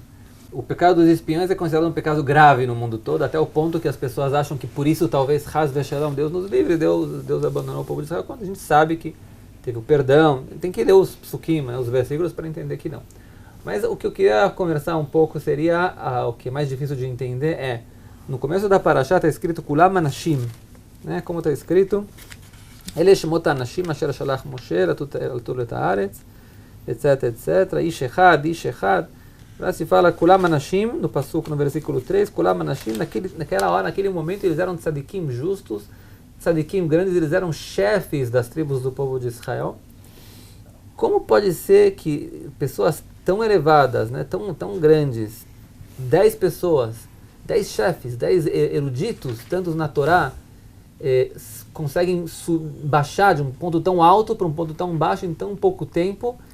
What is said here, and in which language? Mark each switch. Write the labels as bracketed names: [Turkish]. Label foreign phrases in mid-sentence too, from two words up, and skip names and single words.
[Portuguese] O pecado dos espiões é considerado um pecado grave no mundo todo, até o ponto que as pessoas acham que por isso talvez [Hebrew] חס ושלום, [Portuguese] Deus nos livre, Deus abandonou o povo de Israel, quando a gente sabe que teve o perdão. Tem que ler os psukim, né, os versículos, para entender que não. Mas o que eu queria conversar um pouco seria, o que é mais difícil de entender no começo da Parashá está escrito [Hebrew] כולם אנשים, [Portuguese] né, como está escrito, [Hebrew] אלה שמות אנשים אשר שלח משה לתור את הארץ, [Portuguese] etc, [Hebrew] איש אחד. [Portuguese] Lá se fala [Hebrew] כולם אנשים, [Portuguese] no Pasuk, no versículo 3, [Hebrew] כולם אנשים, [Portuguese] naquela hora, naquele momento, eles eram tzadikim justos, tzadikim grandes, eles eram chefes das tribos do povo de Israel. Como pode ser que pessoas tão elevadas, né, tão grandes, 10 pessoas, 10 chefes, 10 eruditos, tantos na Torá, conseguem baixar de um ponto tão alto para um ponto tão baixo em tão pouco tempo?